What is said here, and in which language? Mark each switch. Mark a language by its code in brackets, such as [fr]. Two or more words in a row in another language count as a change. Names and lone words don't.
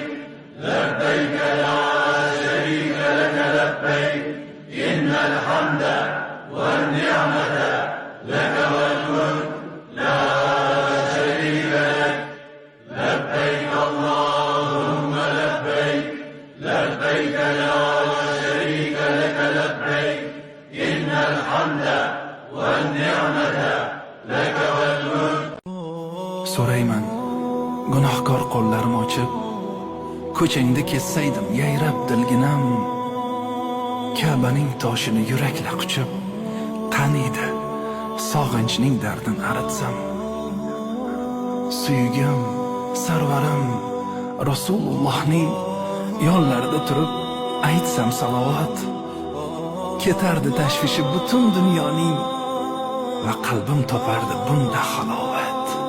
[ar] لبيك لا شريك لك لبيك إن الحمد والنعمة لك والملك لا شريك لك لبيك اللهم لبيك لبيك لا شريك لك لبيك إن الحمد والنعمة لك والملك. [uz] So'rayman, gunohkor qo'llarim ochib, ko'changda kessaydim yayrab dilginam, Ka'baning toshini yurakla quchib, qaniydi sog'inchning dardini aritsam. Suyugim, sarvarim Rasulullohning yonlarida turib aytsam salovat, ketardi tashvishi butun dunyoning va qalbim topardi bunda halovat.